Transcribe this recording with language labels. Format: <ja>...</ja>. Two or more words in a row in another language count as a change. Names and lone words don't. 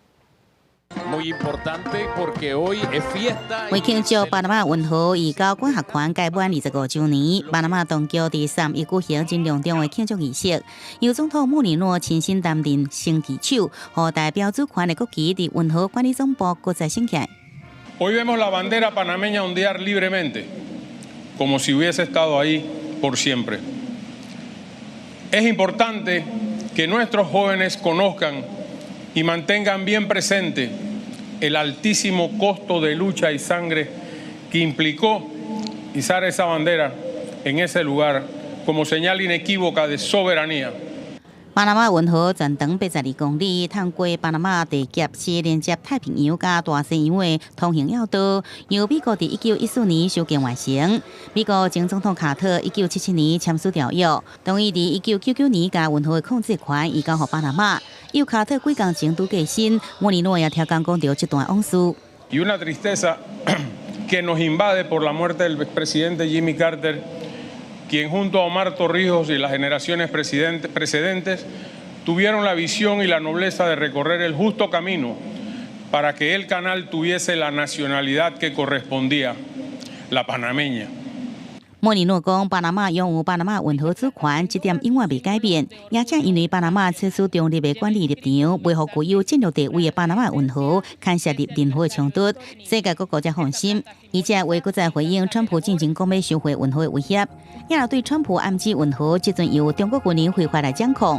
<nan>为庆祝巴拿马运河移交管辖权届满25周年，巴拿马当局伫3月举行真隆重的庆祝仪式，由总统莫里诺亲身担任升旗手，和代表主权的国旗伫运河管理总部搁再升起来。</nan> <es>Hoy vemos la bandera panameña ondear libremente, como si hubiese estado ahí por siempre. Es importante que nuestros jóvenes conozcan y mantengan bien presente el altísimo costo de lucha y sangre que implicó izar esa bandera en ese lugar como señal inequívoca de soberanía.</es> <nan>巴拿马运河全长82公里，通过巴拿马地级是连接太平洋甲大西洋的通行要道，由美国伫1914年修建完成。美国前总统卡特1977年签署条约，同意伫1999年甲运河的控制权移交予巴拿马。由卡特几工前拄过身，莫里诺也超工讲到这段往事。</nan> <es>Y una tristeza que nos invade por la muerte del presidente Jimmy Carter, quien junto a Omar Torrijos y las generaciones precedentes tuvieron la visión y la nobleza de recorrer el justo camino para que el canal tuviese la nacionalidad que correspondía, la panameña.</es> <nan>莫里诺讲，巴拿马拥有巴拿马运河主权，这点永远未改变。也正因为巴拿马采取中立的管理立场，袂互具有战略地位的巴拿马运河牵涉入任何冲突，世界各国才放心。而且为搁再回应川普进前讲要收回运河的威胁，也若对川普暗指运河即阵由中国军人非法来掌控。</nan>